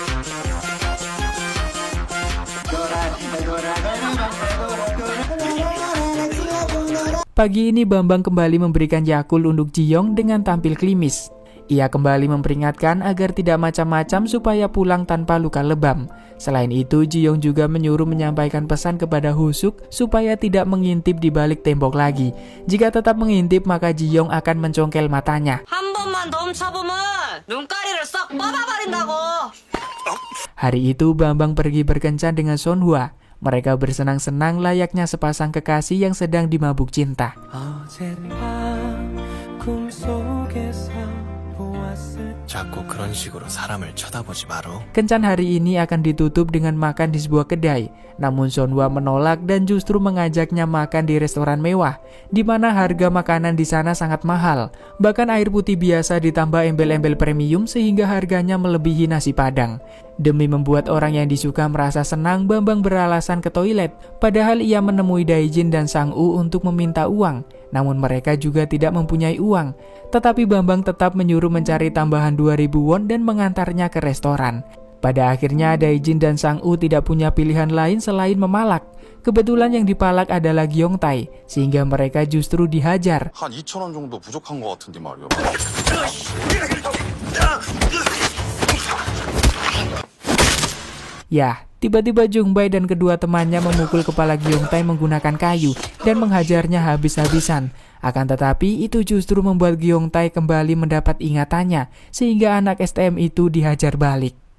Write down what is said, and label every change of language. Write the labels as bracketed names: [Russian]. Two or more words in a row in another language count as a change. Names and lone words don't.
[Indonesian] Pagi ini Bambang kembali memberikan Yakult untuk Ji-young dengan tampil klimis. Ia kembali memperingatkan agar tidak macam-macam supaya pulang tanpa luka lebam. Selain itu, Ji-young juga menyuruh menyampaikan pesan kepada Hosuk supaya tidak mengintip di balik tembok lagi. Jika tetap mengintip, maka Ji-young akan mencongkel matanya. [Korean] 한 번만 넘쳐보면 눈가리를 썩 뽑아버린다고. [Indonesian] Hari itu, Bambang pergi berkencan dengan Sonhwa. Mereka bersenang-senang layaknya sepasang kekasih yang sedang dimabuk cinta. [Korean] 자꾸 그런 식으로 사람을 쳐다보지 마라. [Indonesian] Kencan hari ini akan ditutup dengan makan di sebuah kedai. Namun Sonhwa menolak dan justru mengajaknya makan di restoran mewah, di mana harga makanan di sana sangat mahal. Bahkan air putih biasa ditambah embel-embel premium sehingga harganya melebihi nasi padang. Demi membuat orang yang disuka merasa senang, Bambang beralasan ke toilet. Padahal ia menemui Daijin dan Sang-u untuk meminta uang. Namun mereka juga tidak mempunyai uang. Tetapi Bambang tetap menyuruh mencari tambahan 2000 won dan mengantarnya ke restoran. Pada akhirnya Daijin dan Sang-u tidak punya pilihan lain selain memalak. Kebetulan yang dipalak adalah Gyeongtae, sehingga mereka justru dihajar. [Korean] 한 2,000원 정도 부족한 것 같은데 말이야. [Indonesian] Ya, tiba-tiba Jungbae dan kedua temannya memukul kepala Gyeongtae menggunakan kayu dan menghajarnya habis-habisan. Akan tetapi itu justru membuat Gyeongtae kembali mendapat ingatannya, sehingga anak STM itu dihajar balik.